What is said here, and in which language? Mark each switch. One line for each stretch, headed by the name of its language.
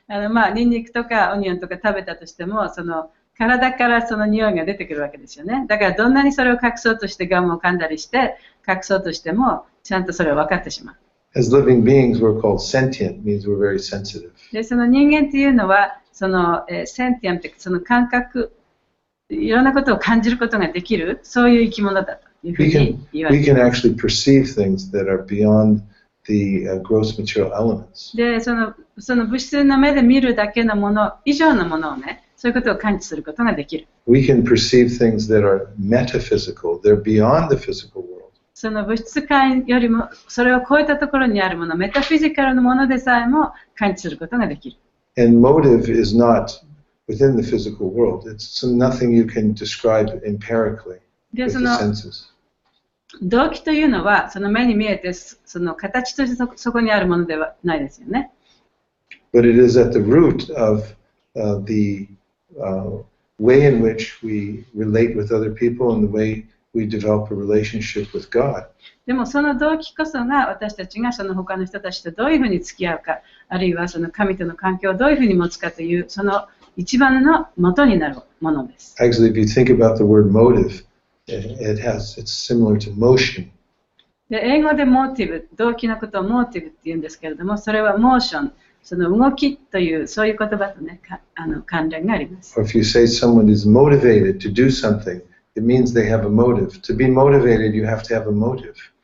Japanese: まあニンニクとかオニオンとか食べたとしても、その体からその匂いが出てくるわけですよね。だからどんなにそれを隠そうとしてガムを噛んだりして隠そうとしても、ちゃんとそれを分かってしまう。
English: As living beings, we're called sentient, means we're very sensitive.
Japanese: で、その人間っていうのは、そのセンティアンってその感覚、いろんなことを感じることができる、そういう生き物だというふうに言われています。
English: We can actually perceive things that are beyond the gross material elements.
Japanese: で、その物質の目で見るだけのもの以上のものをね、そういうことを感知することができる。
English: We can perceive things that are metaphysical, they're beyond the physical world.
Japanese: その物質界よりもそれを超えたところにあるもの、メタフィジカルのものでさえも感知することができる。
English: And motive is not within the physical world. It's nothing you can describe empirically with the senses.
Japanese: 動機というのはその目に見えてその形としてそこにあるものではないですよね。
English: But it is at the root of the way in which we relate with other people and the way we develop a relationship with God.
Japanese: でもその動機こそが私たちがその他の人たちとどういうふうに付き合うか、あるいはその神との関係をどういうふうに持つかというその一番の元になるものです。
English: Actually, if you think about the word motive, it's similar to motion.
Japanese: で、英語でモーティブ、動機のことをモーティブって言うんですけれども、それはモーション、その動きというそういう言葉とね、関連があります。
English: Or if you say someone is motivated to do something, it means they have a motive. To be motivated, you have to have a motive.